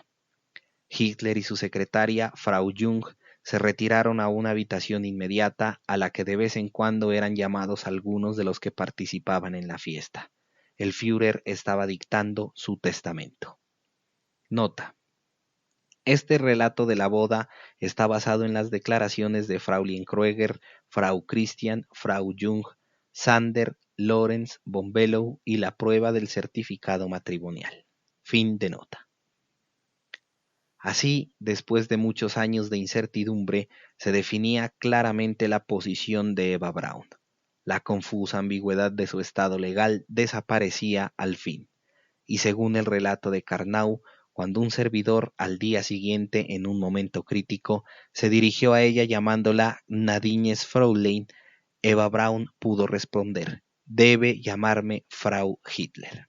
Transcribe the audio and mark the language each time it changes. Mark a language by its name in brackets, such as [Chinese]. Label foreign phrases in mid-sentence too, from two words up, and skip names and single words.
[Spanish] Hitler y su secretaria, Frau Jung, se retiraron a una habitación inmediata a la que de vez en cuando eran llamados algunos de los que participaban en la fiesta. El Führer estaba dictando su testamento. Nota: este relato de la boda está basado en las declaraciones de Fraulein Kröger, Frau Christian, Frau Jung, Sander, Lorenz, von Below y la prueba del certificado matrimonial. Fin de nota. Así, después de muchos años de incertidumbre, se definía claramente la posición de Eva Braun. La confusa ambigüedad de su estado legal desaparecía al fin, y según el relato de Carnau, cuando un servidor al día siguiente, en un momento crítico, se dirigió a ella llamándola [German] Nadines Fräulein, [Spanish] Eva Braun pudo responder: «Debe llamarme Frau Hitler».